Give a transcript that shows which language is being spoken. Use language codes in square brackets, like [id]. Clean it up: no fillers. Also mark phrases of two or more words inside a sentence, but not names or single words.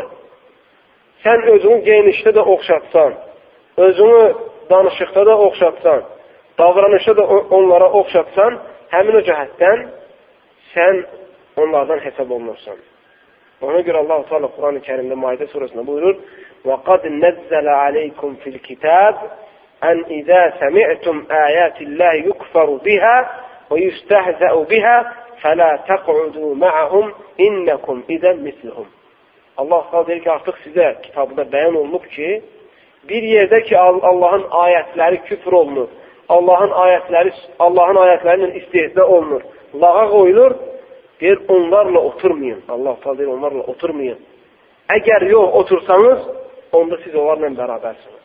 [az] Sən özünü geyinişdə də oxşatsan, özünü danışıqda da oxşatsan, davranışda da onlara oxşatsan, həmin o cəhətdən sən onlardan hesab olunursan. Ona görə Allah-u Teala Quran-ı Kərimdə Maidə surəsində buyurur, [ar] وَقَدْ نَزَّلَ عَلَيْكُمْ فِي الْكِتَابِ أَنْ إِذَا سَمِعْتُمْ آيَاتِ اللَّهِ يُكْفَرُ بِهَا وَيُسْتَهْزَأُ بِهَا فَلَا تَقْعُدُوا مَعَهُمْ إِنَّكُمْ إِذًا مِثْلُهُمْ. [az] Allah Teala deyir ki, artıq sizə kitabda bəyan olunub ki, bir yerdə ki, Allahın ayətləri küfr olunur, Allahın ayətləri ilə istehza olunur, lağa qoyulur, deyir, onlarla oturmayın. Allah Teala deyir, onlarla oturmayın. Əgər yox, otursanız, onda siz onlarla bərabərsiniz.